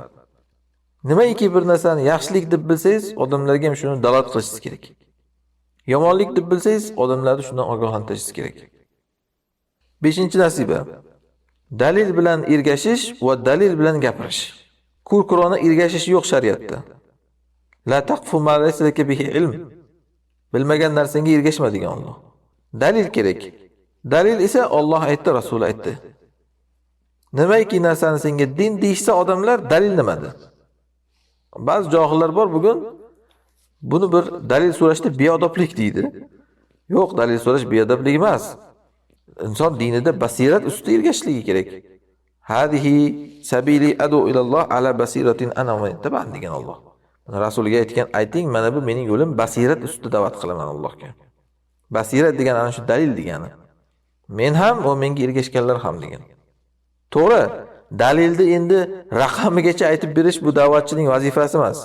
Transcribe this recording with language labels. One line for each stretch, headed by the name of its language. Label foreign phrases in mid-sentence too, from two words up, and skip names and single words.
Uzbek: Nimaiki bir narsani yaxshilik deb bilsangiz, odamlarga ham shuni dalolat qilishingiz kerak. Yomonlik deb bilsangiz, odamlarni shundan ogohlantirishingiz kerak. 5-nasiba. Dalil bilan ergashish va dalil bilan gapirish. Kur-qur'ona ergashish yo'q shariatda.
Arabic: لا تقف ما ليس لك به علم.
Uzbek: Bilmagan narsanga ergashma degan Alloh. Dalil kerak. Dalil esa Alloh aytdi, Rasul aytdi. Nimaiki narsani senga din deyishsa odamlar, dalil nimadi? Ba'zi johillar bor bugun buni bir dalil so'rashda beodoblik deydi. Yo'q, dalil so'rash beodoblik emas. Inson dinida basirat ustida ergashishligi kerak.
Arabic: هذه سبيلي أدعو إلى الله على بصيرة أنا و تبعن
Uzbek: degan Alloh. Rasuliga aytgan, ayting, mana bu mening yo'lim, basirat ustida da'vat qilaman Allohga. Basirat degan ana shu dalil degani. Men ham va menga ergashganlar ham degan. To'g'ri, dalilni endi raqamigacha aytib berish bu da'vatchining vazifasi emas.